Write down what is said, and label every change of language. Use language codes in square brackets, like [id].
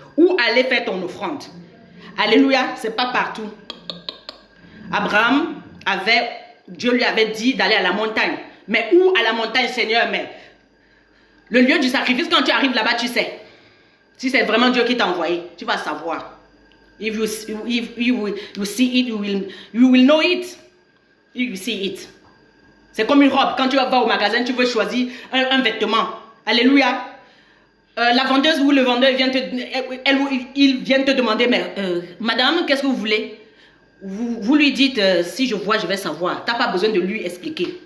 [fr] Où aller faire ton offrande. Alléluia, c'est pas partout. Abraham Dieu lui avait dit d'aller à la montagne. Mais où à la montagne, Seigneur? Mais le lieu du sacrifice, quand tu arrives là-bas, tu sais. Si c'est vraiment Dieu qui t'a envoyé, tu vas savoir. [en] If you see it, you will know it. You see it. [fr] C'est comme une robe. Quand tu vas au magasin, tu veux choisir un vêtement. Alléluia. La vendeuse ou le vendeur il vient te demander, mais madame, qu'est-ce que vous voulez? Vous lui dites, si je vois, je vais savoir. Tu n'as pas besoin de lui expliquer.